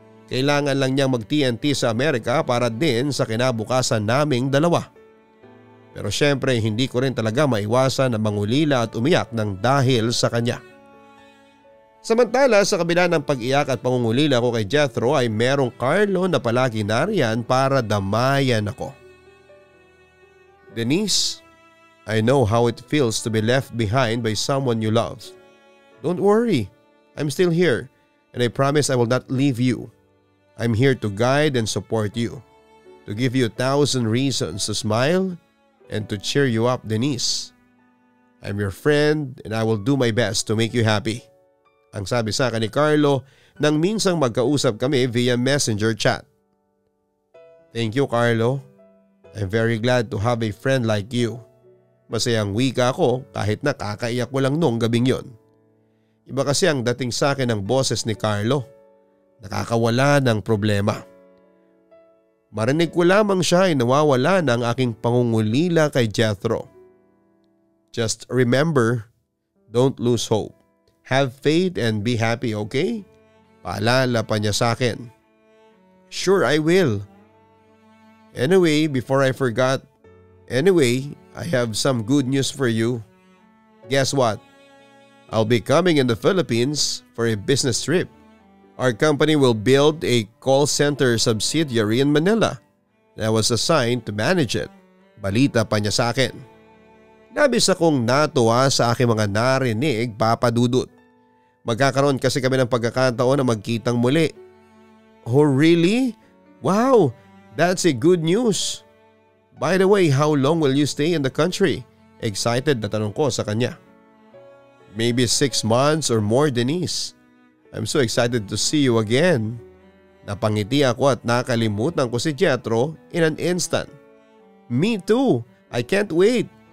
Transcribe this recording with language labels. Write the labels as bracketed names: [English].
[Filipino] Kailangan lang niyang mag-TNT sa Amerika para din sa kinabukasan naming dalawa. Pero syempre hindi ko rin talaga maiwasan na mangulila at umiyak ng dahil sa kanya. Samantala sa kabila ng pag-iyak at pangungulila ko kay Jethro ay merong Carlo na palagi nariyan para damayan ako. [English] Denise, I know how it feels to be left behind by someone you love. Don't worry, I'm still here and I promise I will not leave you. I'm here to guide and support you, to give you 1,000 reasons to smile and to cheer you up, Denise. I'm your friend and I will do my best to make you happy. [Filipino] Ang sabi sa akin ni Carlo nang minsang magkausap kami via messenger chat. [English] Thank you, Carlo. I'm very glad to have a friend like you. [Filipino] Masayang wika ako kahit nakakaiyak ko lang noong gabing yon. Iba kasi ang dating sa akin ng boses ni Carlo. Nakakawala ng problema. Marinig ko lamang siya ay nawawala ng aking pangungulila kay Jethro. [English] Just remember, don't lose hope. Have faith and be happy, okay? [Filipino] Paalala pa niya sa akin. [English] Sure, I will. Anyway, before I forgot, I have some good news for you. Guess what? I'll be coming in the Philippines for a business trip. Our company will build a call center subsidiary in Manila and I was assigned to manage it. [Filipino] Balita pa niya sa akin. Labis akong natuwa sa aking mga narinig, Papa Dudut. Magkakaroon kasi kami ng pagkakataon na magkitang muli. [English] Oh really? Wow, that's a good news. By the way, how long will you stay in the country? [Filipino] Excited na tanong ko sa kanya. [English] Maybe 6 months or more, Denise. I'm so excited to see you again. [Filipino] Napangiti ako at nakalimutan ko si Jethro [English] in an instant. Me too. I can't wait.